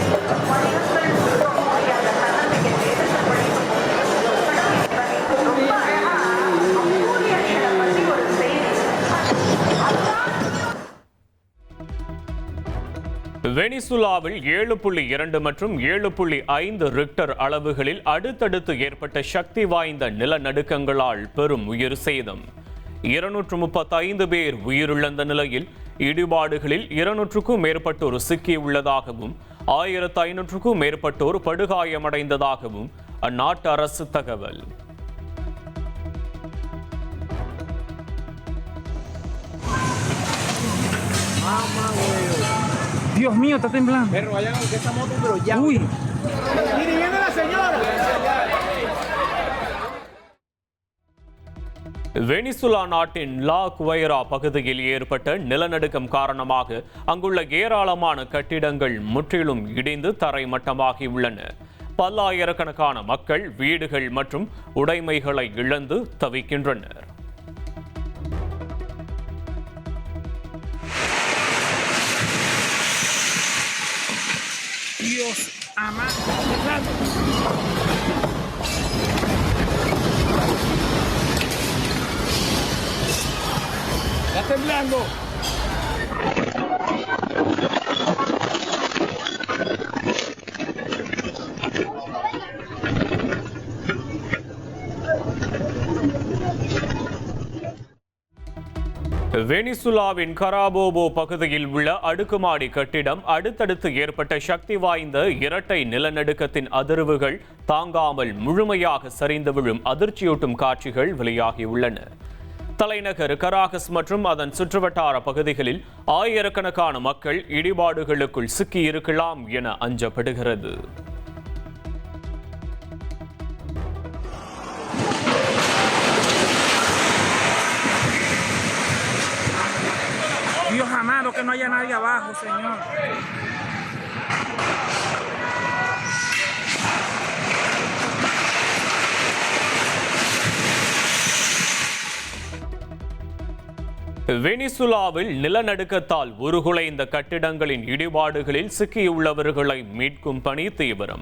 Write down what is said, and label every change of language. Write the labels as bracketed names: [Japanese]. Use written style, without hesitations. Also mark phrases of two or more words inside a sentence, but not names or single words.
[Tamil] வெனிசுலாவில் 7.2 மற்றும் 7.5 ரிக்டர் அளவுகளில் அடுத்தடுத்து ஏற்பட்ட சக்தி வாய்ந்த நிலநடுக்கங்களால் பெரும் உயிர் சேதம். 235 பேர் உயிரிழந்த நிலையில் இடிபாடுகளில் 200க்கும் மேற்பட்டோர் சிக்கியுள்ளதாகவும் 1500க்கும் மேற்பட்டோர் படுகாயமடைந்ததாகவும் அந்நாட்டு அரசு தகவல். [Spanish] Dios mío, está temblando. Perro, allá aunque esa moto, pero ya. Uy. Mire, viene la señora. [Tamil] வெனிசுலா நாட்டின் லா குவைரா பகுதியில் ஏற்பட்ட நிலநடுக்கம் காரணமாக அங்குள்ள ஏராளமான கட்டிடங்கள் முற்றிலும் இடிந்து தரைமட்டமாகியுள்ளன. பல்லாயிரக்கணக்கான மக்கள் வீடுகள் மற்றும் உடைமைகளை இழந்து தவிக்கின்றனர். [Spanish] Dios amado. Está temblando. [Tamil] வெனிசுலாவின் கராபோபோ பகுதியில் உள்ள அடுக்குமாடி கட்டிடம் அடுத்தடுத்து ஏற்பட்ட சக்தி வாய்ந்த இரட்டை நிலநடுக்கத்தின் அதிர்வுகள் தாங்காமல் முழுமையாக சரிந்து விழும் அதிர்ச்சியூட்டும் காட்சிகள் வெளியாகியுள்ளன. தலைநகர் கராகஸ் மற்றும் அதன் சுற்றுவட்டார பகுதிகளில் ஆயிரக்கணக்கான மக்கள் இடிபாடுகளுக்குள் சிக்கியிருக்கலாம் என அஞ்சப்படுகிறது. [Spanish] Dios amado, que no haya nadie abajo, Señor. [Tamil] வெனிசுலாவில் நிலநடுக்கத்தால் உருகுலைந்த கட்டிடங்களின் இடிபாடுகளில் சிக்கியுள்ளவர்களை மீட்கும் பணி தீவிரம்.